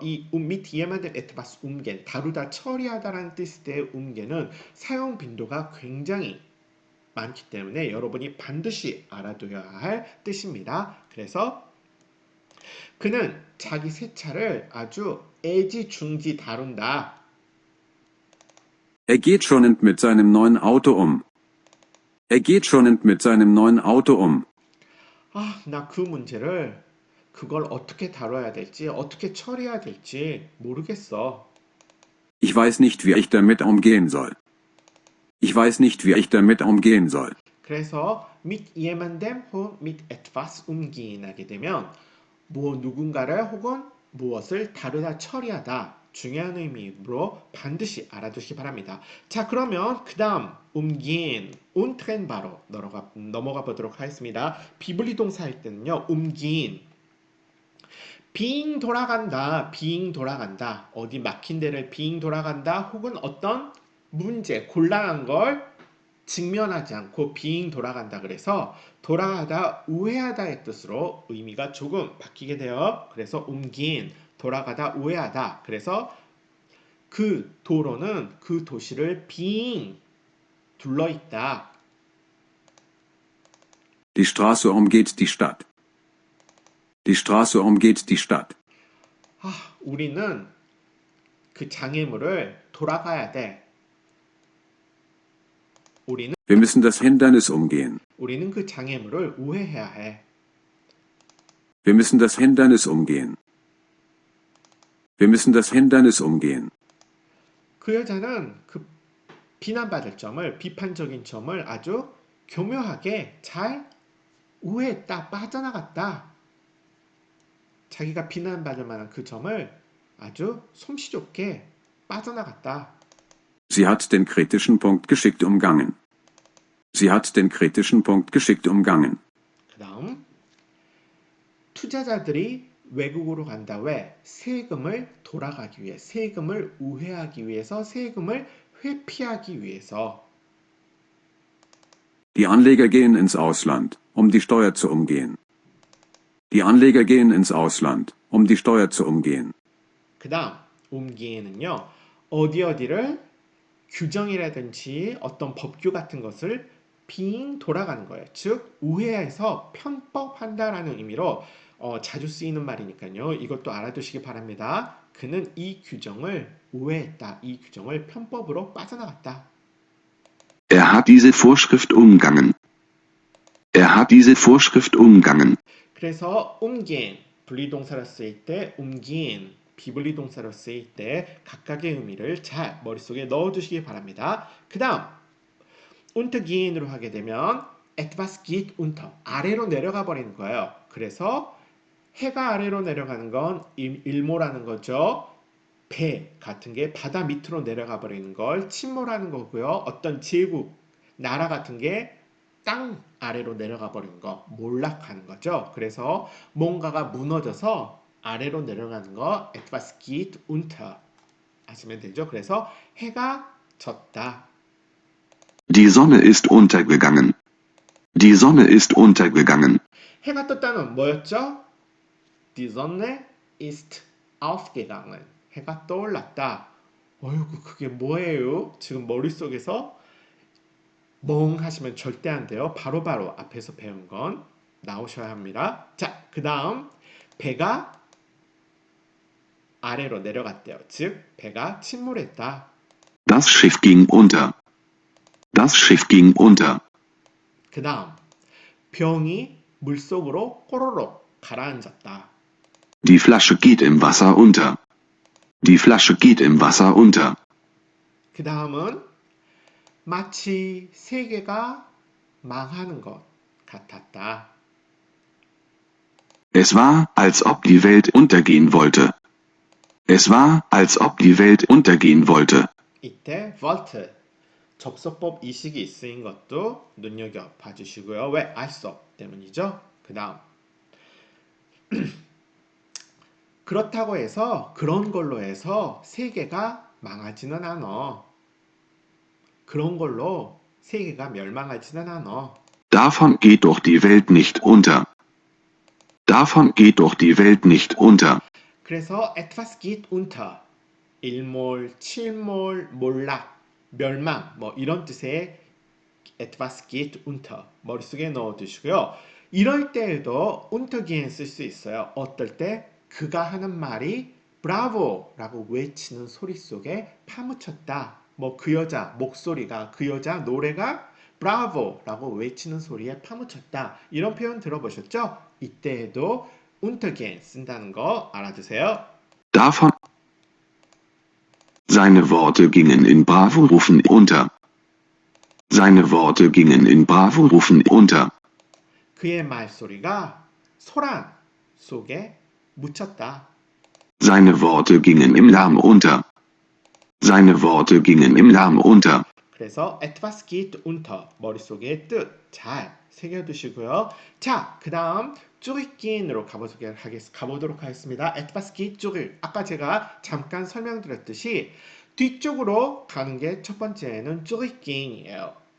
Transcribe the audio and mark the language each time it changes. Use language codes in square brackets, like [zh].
[ko] 이 [de] mit jemandem etwas umgehen [ko] 다루다 처리하다라는 뜻의 umgehen은 사용 빈도가 굉장히 많기 때문에 여러분이 반드시 알아둬야 할 뜻입니다. 그래서 그는 자기 새 차를 아주 애지중지 다룬다. [de] Er geht schonend mit seinem neuen Auto Er geht schonend mit seinem neuen Auto [ko] 나 그 문제를 그걸 어떻게 다뤄야 될지, 어떻게 처리해야 될지 모르겠어. [de] Ich weiß nicht, wie ich damit umgehen soll. Ich weiß nicht, wie ich damit umgehen soll. [ko] 그래서 [de] mit jemandem [ko] 혹은 [de] mit etwas umgehen [ko] 하게 되면 뭐 누군가를 혹은 무엇을 다루다 처리하다 중요한 의미로 반드시 알아두시기 바랍니다. 자, 그러면 그 다음 umgehen, untrenba로 넘어가 보도록 하겠습니다. 비블리 동사일 때는요. umgehen 빙 돌아간다. 어디 막힌 데를 빙 돌아간다. 혹은 어떤 문제, 곤란한 걸 직면하지 않고 빙 돌아간다. 그래서 돌아가다, 우회하다의 뜻으로 의미가 조금 바뀌게 돼요. 그래서 옮긴, 돌아가다, 우회하다. 그래서 그 도로는 그 도시를 빙 둘러 있다. [de] Die Straße umgeht die Stadt. Die Straße umgeht die Stadt. [ko] 우리는 그 장애물을 돌아가야 돼. [de] Wir müssen das Hindernis umgehen. [ko] 우리는 그 장애물을 우회해야 해. [de] Wir müssen das Hindernis umgehen. Wir müssen das Hindernis umgehen. [ko] 그 여자는 그 비난받을 점을, 비판적인 점을 아주 교묘하게 잘 우회했다, 빠져나갔다. 자기가 비난받을 만한 그 점을 아주 솜씨 좋게 빠져나갔다. [de] Sie hat den kritischen Punkt geschickt umgangen. Sie hat den kritischen Punkt geschickt umgangen. [ko] 그 다음 투자자들이 외국으로 간다. 왜? 세금을 돌아가기 위해, 세금을 우회하기 위해서, 세금을 회피하기 위해서. [de] Die Anleger gehen ins Ausland, um die Steuer zu umgehen. Die Anleger gehen ins Ausland, um die Steuer zu umgehen. [ko] 그 다음 옮기에는요. 어디를 규정이라든지 어떤 법규 같은 것을 빙 돌아가는 거예요. 즉 우회해서 편법한다라는 의미로 자주 쓰이는 말이니까요. 이것도 알아두시기 바랍니다. 그는 이 규정을 우회했다. 이 규정을 편법으로 빠져나갔다. [de] Er hat diese Vorschrift umgangen. Er hat diese Vorschrift umgangen. [ko] 그래서 umgehen, 분리동사로 쓰일 때 umgehen, 비분리동사로 쓰일 때 각각의 의미를 잘 머릿속에 넣어두시기 바랍니다. 그 다음 untergehen으로 하게 되면 [de] etwas geht unter, [ko] 아래로 내려가 버리는 거예요. 그래서 해가 아래로 내려가는 건 일모라는 거죠. 배 같은 게 바다 밑으로 내려가 버리는 걸 침몰하는 거고요. 어떤 제국, 나라 같은 게 땅 아래로 내려가 버리는 거, 몰락하는 거죠. 그래서 뭔가가 무너져서 아래로 내려가는 거 [de] etwas geht unter [ko] 하시면 되죠. 그래서 해가 졌다. [de] Die Sonne ist untergegangen. Die Sonne ist untergegangen. [ko] 해가 떴다는 뭐였죠? [de] Die Sonne ist aufgegangen. [ko] 해가 떠올랐다. 어이구 그게 뭐예요? 지금 머릿속에서 멍 하시면 절대 안 돼요. 바로바로 앞에서 배운 건 나오셔야 합니다. 자, 그 다음 배가 아래로 내려갔대요. 즉 배가 침몰했다. [de] Das Schiff ging unter. Das Schiff ging unter. [ko] 그 다음 병이 물속으로 꼬로록 가라앉았다. [de] Die Flasche geht im Wasser unter. Die Flasche geht im Wasser unter. [ko] 그 다음은 마치 세계가 망하는 것 같았다. [de] Es war, als ob die Welt untergehen wollte. Es war, als ob die Welt untergehen wollte. [ko] 이때 wollte 접속법 이식이 쓰인 것도 눈여겨봐 주시고요. 왜? 알 수 없기 때문이죠. 그 다음 그렇다고 해서 그런 걸로 해서 세계가 망하지는 않아. 그런 걸로 세계가 멸망하지는 않아. [de] Davon geht doch die Welt nicht unter. Davon geht doch die Welt nicht unter. [ko] 그래서 [de] etwas geht unter [ko] 일몰, 칠몰, 몰락, 멸망 뭐 이런 뜻의 [de] etwas geht unter [ko] 머릿속에 넣어두시고요. 이럴 때에도 untergehen 쓸 수 있어요. 어떨 때? 그가 하는 말이 브라보라고 외치는 소리 속에 파묻혔다. 뭐 그 여자 목소리가 그 여자 노래가 브라보라고 외치는 소리에 파묻혔다. 이런 표현 들어보셨죠? 이때에도 untergehen 쓴다는 거 알아두세요. [de] Davon. Seine Worte gingen in Bravo-Rufen unter. Seine Worte gingen in Bravo-Rufen unter. [ko] 그의 말소리가 소란 속에 묻혔다. [de] Seine Worte gingen im Lärm unter. Seine Worte gingen im Lärm unter. [ko] 그래서 [de] etwas geht unter [ko] 머릿속에 뜻 잘 새겨두시고요. 자, 그 다음 zurückgehen으로 가보도록 하겠습니다. [de] etwas geht zurück. [ko] 아까 제가 잠깐 설명드렸듯이 뒤쪽으로 가는 게 첫 번째는 zurückgehen이에요.